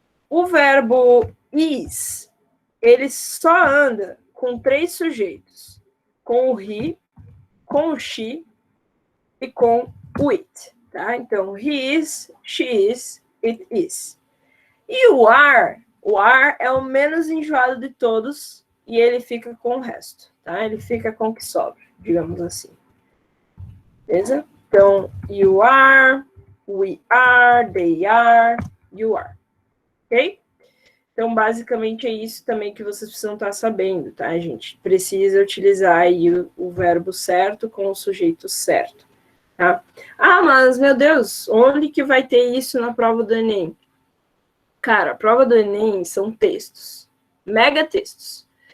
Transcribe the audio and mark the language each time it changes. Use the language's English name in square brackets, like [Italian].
[Portuguese] O verbo is, ele só anda com 3 sujeitos, com o he, com o she e com o it, tá? [English] Então, he is, she is, it is. [Portuguese] E o are é o menos enjoado de todos e ele fica com o resto, tá? Ele fica com o que sobra, digamos assim. Beleza? [English] Então, you are, we are, they are, you are. [Portuguese] Ok? Então, basicamente, é isso também que vocês precisam estar sabendo, tá, gente? Precisa utilizar aí o verbo certo com o sujeito certo, tá? Mas, meu Deus, onde que vai ter isso na prova do Enem? Cara, a prova do Enem são textos, mega textos.